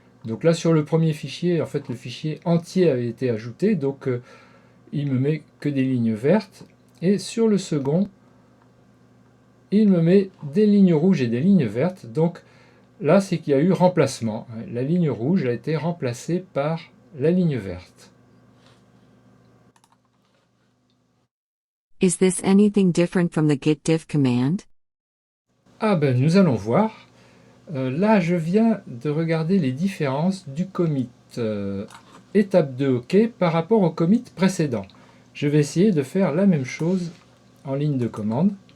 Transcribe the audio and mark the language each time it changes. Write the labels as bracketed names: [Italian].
[French] Donc là, sur le premier fichier, en fait, le fichier entier avait été ajouté, donc il me met que des lignes vertes. Et sur le second, il me met des lignes rouges et des lignes vertes. Donc là, c'est qu'il y a eu remplacement. La ligne rouge a été remplacée par la ligne verte. [English] Is this anything different from the git diff command? [French] Ah ben, nous allons voir. Là, je viens de regarder les différences du commit étape 2 OK par rapport au commit précédent. Je vais essayer de faire la même chose en ligne de commande.